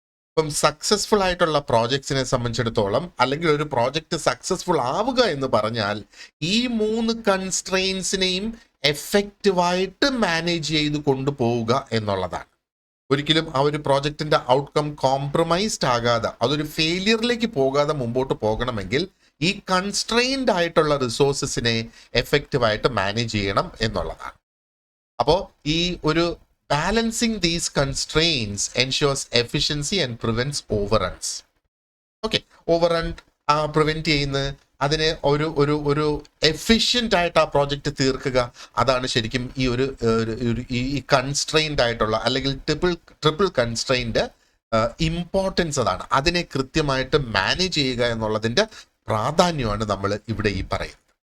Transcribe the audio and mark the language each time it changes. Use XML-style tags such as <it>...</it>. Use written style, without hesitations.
<ml>ഇപ്പം സക്സസ്ഫുൾ ആയിട്ടുള്ള പ്രോജക്ട്സിനെ സംബന്ധിച്ചിടത്തോളം, അല്ലെങ്കിൽ ഒരു പ്രോജക്റ്റ് സക്സസ്ഫുൾ ആവുക എന്ന് പറഞ്ഞാൽ ഈ 3 കൺസ്ട്രെയിൻസിനെയും എഫക്റ്റീവായിട്ട് മാനേജ് ചെയ്ത് കൊണ്ടുപോവുക എന്നുള്ളതാണ്. ഒരിക്കലും ആ ഒരു പ്രോജക്റ്റിന്റെ ഔട്ട്കം കോംപ്രമൈസ്ഡ് ആകാതെ, അതൊരു ഫെയിലിയറിലേക്ക് പോകാതെ മുമ്പോട്ട് പോകണമെങ്കിൽ ഈ കൺസ്ട്രെയിൻഡ് ആയിട്ടുള്ള റിസോഴ്സസിനെ എഫക്റ്റീവായിട്ട് മാനേജ് ചെയ്യണം എന്നുള്ളതാണ്. അപ്പോൾ ഈ ഒരു</ml> <en>balancing these constraints ensures efficiency and prevents overruns.</en> <ml>Okay, overrun prevent ചെയ്യുന്ന, അതിനെ ഒരു എഫിഷ്യൻ്റ് ആയിട്ട് ആ പ്രോജക്റ്റ് തീർക്കുക, അതാണ് ശരിക്കും ഈ കൺസ്ട്രെയിൻഡ് ആയിട്ടുള്ള അല്ലെങ്കിൽ ട്രിപ്പിൾ കൺസ്ട്രെയിൻഡ് ഇമ്പോർട്ടൻസ്. അതാണ് അതിനെ കൃത്യമായിട്ട് മാനേജ് ചെയ്യുക എന്നുള്ളതിൻ്റെ പ്രാധാന്യമാണ് നമ്മൾ ഇവിടെ ഈ പറയുന്നത്.</ml>